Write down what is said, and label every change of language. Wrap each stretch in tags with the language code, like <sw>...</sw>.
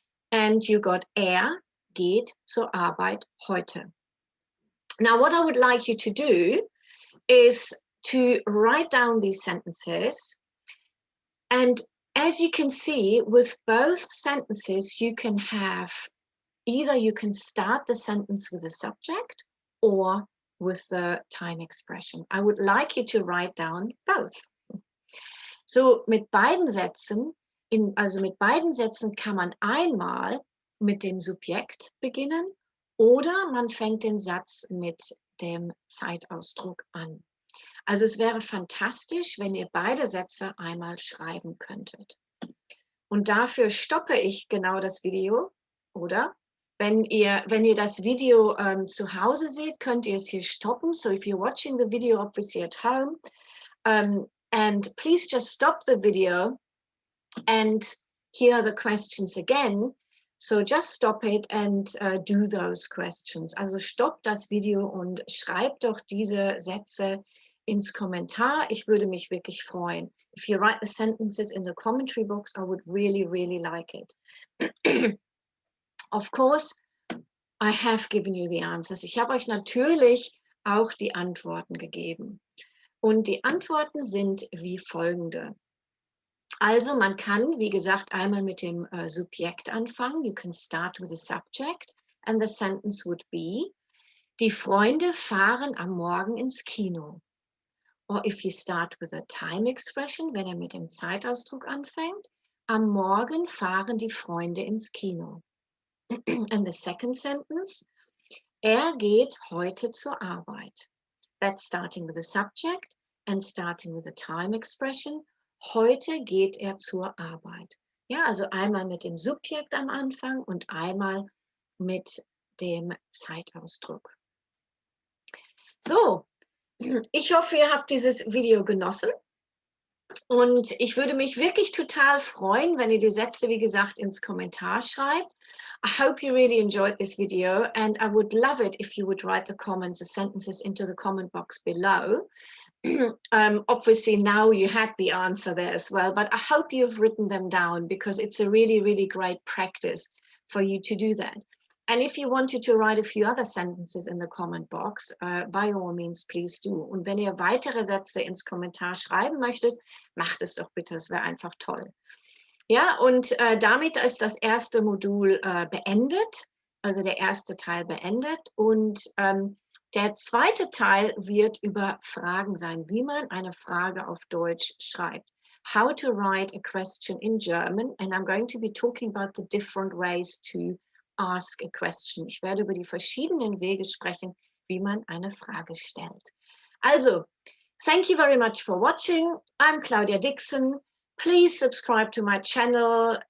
<en>And you got</en> <de>geht zur Arbeit heute.</de> <en>Now, what I would like you to do is to write down these sentences. And as you can see, with both sentences, you can have either you can start the sentence with a subject or with the time expression. I would like you to write down both.</en> <de>So mit beiden Sätzen, mit beiden Sätzen kann man einmal mit dem Subjekt beginnen oder man fängt den Satz mit dem Zeitausdruck an. Also es wäre fantastisch, wenn ihr beide Sätze einmal schreiben könntet. Und dafür stoppe ich genau das Video, oder? Wenn ihr das Video zu Hause seht, könnt ihr es hier stoppen.</de> <en>So if you're watching the video obviously at home, and please just stop the video and hear the questions again. So just stop it and do those questions.</en> <de>Also stoppt das Video und schreibt doch diese Sätze ins Kommentar. Ich würde mich wirklich freuen.</de> <en>If you write the sentences in the commentary box, I would really, really like it. Of course, I have given you the answers.</en> <de>Ich habe euch natürlich auch die Antworten gegeben. Und die Antworten sind wie folgende. Also man kann, wie gesagt, einmal mit dem Subjekt anfangen.</de> <en>You can start with a subject and the sentence would be,</en> <de>die Freunde fahren am Morgen ins Kino.</de> <en>Or if you start with a time expression,</en> <de>wenn mit dem Zeitausdruck anfängt, am Morgen fahren die Freunde ins Kino.</de> <en>And the second sentence,</en> <de>geht heute zur Arbeit.</de> <en>That's starting with a subject and starting with a time expression.</en> <de>Heute geht zur Arbeit. Ja, also einmal mit dem Subjekt am Anfang und einmal mit dem Zeitausdruck. So, ich hoffe, ihr habt dieses Video genossen. Und ich würde mich wirklich total freuen, wenn ihr die Sätze, wie gesagt, ins Kommentar schreibt.</de> <en>I hope you really enjoyed this video and I would love it if you would write the comments, the sentences into the comment box below. Obviously now you had the answer there as well, but I hope you've written them down because it's a really, really great practice for you to do that. And if you wanted to write a few other sentences in the comment box, by all means, please do.</en> <de>Und wenn ihr weitere Sätze ins Kommentar schreiben möchtet, macht es doch bitte, es wäre einfach toll. Ja, und damit ist das erste Modul beendet, also der erste Teil beendet. Und der zweite Teil wird über Fragen sein, wie man eine Frage auf Deutsch schreibt.</de> <en>How to write a question in German. And I'm going to be talking about the different ways to ask a question.</en> <de>Ich werde über die verschiedenen Wege sprechen, wie man eine Frage stellt.</de> <en>Also, thank you very much for watching. I'm Claudia Dixon. Please subscribe to my channel.</en>